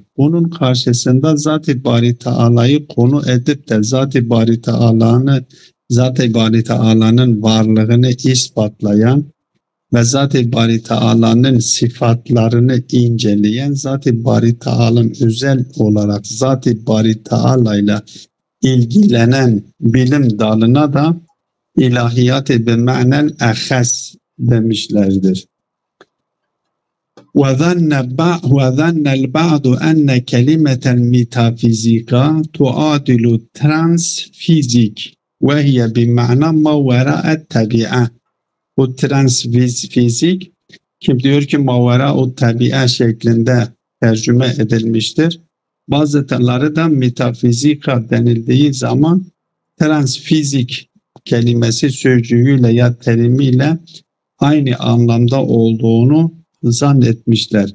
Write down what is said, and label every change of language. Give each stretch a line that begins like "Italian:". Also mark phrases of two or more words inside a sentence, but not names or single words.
Turkish: Bunun karşısında Zat-ı Bari Teala'yı konu edip de Zat-ı Bari Teala'nın varlığını ispatlayan ve Zat-ı Bari Teala'nın sıfatlarını inceleyen, Zat-ı Bari Teala'nın özel olarak Zat-ı Bari Teala'yla ilgilenen bilim dalına da ilahiyat-ı
Arabic: بالمعنى الأخص
Turkish: demişlerdir.
Arabic: وَظَنَّ الْبَعْضُ أَنَّ كَلِمَةَ الْمِتَافِزِيكَ تُعَادِلُ transfizik وَهِيَ بِمَعْنَى مَا وَرَاءَ الطَّبِيعَةِ.
Turkish: Bu transfizik kim diyor ki
Arabic: ما وراء الطبيعة
Turkish: şeklinde tercüme edilmiştir. Bazıları da metafizika denildiği zaman transfizik kelimesi sözcüğüyle ya terimiyle aynı anlamda olduğunu zannetmişler.